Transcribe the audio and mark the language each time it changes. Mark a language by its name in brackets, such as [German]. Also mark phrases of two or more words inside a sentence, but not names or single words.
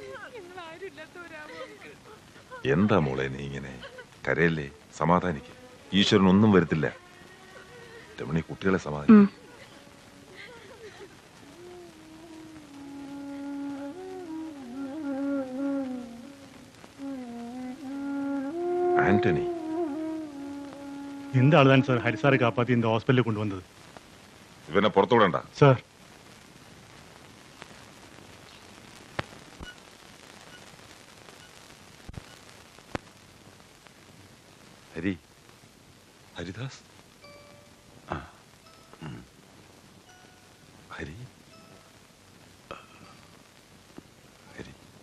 [Malayalam] എന്താ മോളെ നീ ഇങ്ങനെ കരയല്ലേ? സമാധാനിക്ക്. ഈശ്വരൻ ഒന്നും വരുത്തില്ല. രമണി, കുട്ടികളെ സമാധാനിക്കും. ആന്റണി, [Tamil] இந்த ஆளுதான் சார் ஹரிசாரை காப்பாத்தி இந்த ஹாஸ்பிட்டலுக்கு கொண்டு வந்தது. [Malayalam] ഇവനെ പുറത്തുവിടണ്ട. [Tamil] சார், [Malayalam] ഹരി, ഹരിദാസ് ഹരി ഹരി